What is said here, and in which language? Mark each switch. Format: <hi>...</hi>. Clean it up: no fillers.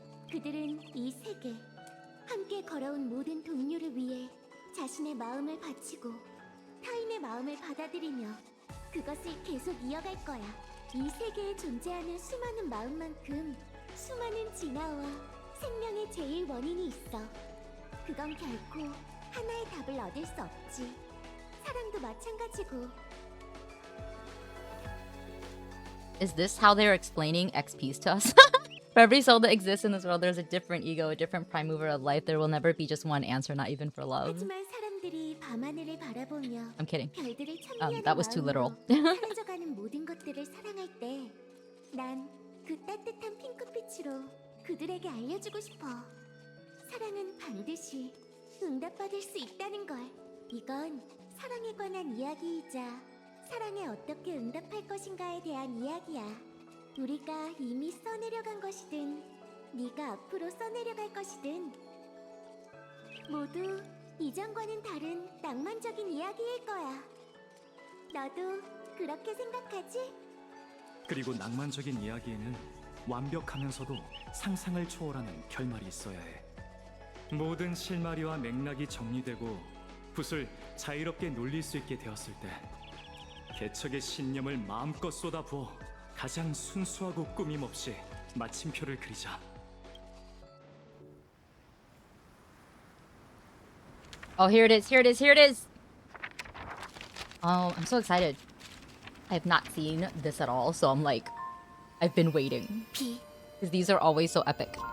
<ko>그들은 이 세계, 함께 걸어온 모든 동료를 위해 자신의 마음을 바치고 타인의 마음을 받아들이며 그것을 계속 이어갈 거야. 이 세계에 존재하는 수많은 마음만큼 수많은 진화와 생명의 제일 원인이 있어. 그건 결코 하나의 답을 얻을 수 없지. 사랑도 마찬가지고.</ko> <en>Is this how they're explaining XPs to us? For every soul that exists in this world, there's a different ego, a different prime mover of life. There will never be just one answer, not even for love.</en> <ko>하지만 사람들이 밤하늘을 바라보며</ko> <en>I'm kidding.</en> <ko>별들을 찬미하는</ko> <en>That was too literal.</en> <ko>마음으로 사라져가는 모든 것들을 사랑할 때 난 그 따뜻한 핑크빛으로 그들에게 알려주고 싶어. 사랑은 반드시 응답받을 수 있다는 걸. 이건 사랑에 관한 이야기이자 사랑에 어떻게 응답할 것인가에 대한 이야기야. 우리가 이미 써내려간 것이든 네가 앞으로 써내려갈 것이든 모두 이전과는 다른 낭만적인 이야기일 거야. 너도 그렇게 생각하지? 그리고 낭만적인 이야기에는 완벽하면서도 상상을 초월하는 결말이 있어야 해. 모든 실마리와 맥락이 정리되고 붓을 자유롭게 놀릴 수 있게 되었을 때 개척의 신념을 마음껏 쏟아부어 가장 순수하고 꾸밈없이 마침표를 그리자.</ko> <en>Oh, here it is, here it is, here it is! Oh, I'm so excited. I have not seen this at all, so I'm like, I've been waiting. 비, Because these are always so epic.</en>